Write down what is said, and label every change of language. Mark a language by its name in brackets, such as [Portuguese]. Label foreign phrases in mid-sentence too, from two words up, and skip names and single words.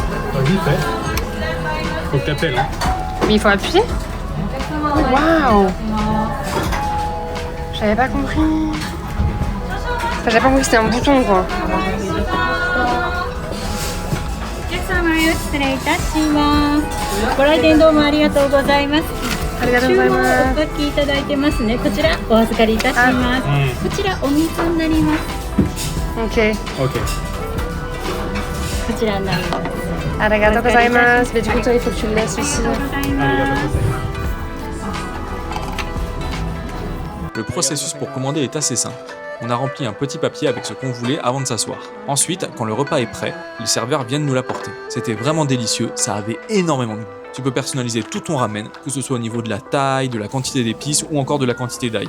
[French] Vas-y, fais. Faut que t'appelles, hein. Mais il faut appuyer? Waouh! J'avais pas compris. Enfin, j'avais pas compris que c'était un bouton, quoi. [Japanese] お客様よ失礼いたします。ご来店どうもありがとうございます。ありがとうございます注文お書きいただいてますね。こちらお預かりいたします。こちらお水になります。 Ok. Ok. こちらになります。ありがとうございます. [French] Mais du coup, toi, il faut que tu le laisses aussi. Le processus pour commander est assez simple. On a rempli un petit papier avec ce qu'on voulait avant de s'asseoir. Ensuite, quand le repas est prêt, les serveurs viennent nous l'apporter. C'était vraiment délicieux, ça avait énormément de goût. Tu peux personnaliser tout ton ramen, que ce soit au niveau de la taille, de la quantité d'épices ou encore de la quantité d'ail.